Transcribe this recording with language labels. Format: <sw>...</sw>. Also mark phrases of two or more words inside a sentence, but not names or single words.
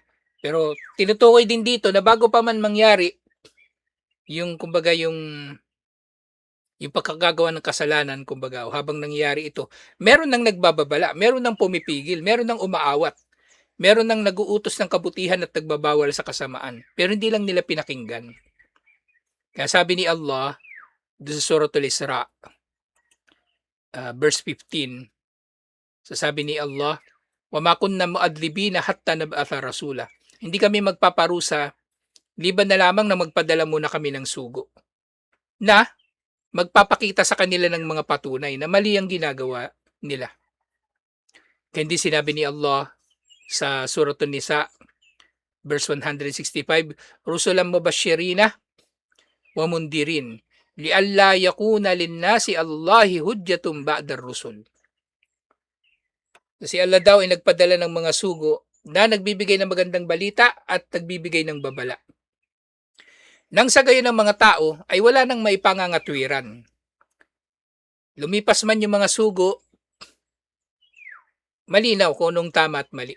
<tl>Pero tinutukoy din dito na bago pa man mangyari yung kumbaga yung pagkagagawa ng kasalanan kumbaga o habang nangyayari ito, meron nang nagbababala, meron nang pumipigil, meron nang umaawat, meron nang naguutos ng kabutihan at nagbabawal sa kasamaan. Pero hindi lang nila pinakinggan. Kaya sabi ni Allah doon sa Suratul Isra, verse 15, sasabi ni Allah,</tl> <ar>"وما كنا معذبين حتى نبعث رسولا."</ar> <tl>Hindi kami magpaparusa liban na lamang na magpadala muna kami ng sugo na magpapakita sa kanila ng mga patunay na mali ang ginagawa nila. Kaya hindi sinabi ni Allah sa Suratul Nisa, verse 165,</tl> <ar>"رسلا مبشرين ومنذرين لئلا يكون للناس الله حجة بعد الرسل."</ar> <tl>Kasi Allah daw ay nagpadala ng mga sugo na nagbibigay ng magandang balita at nagbibigay ng babala. Nang sa gayon ng mga tao ay wala nang maipangangatwiran. Lumipas man yung mga sugo, malinaw kung anong tama at mali.</tl>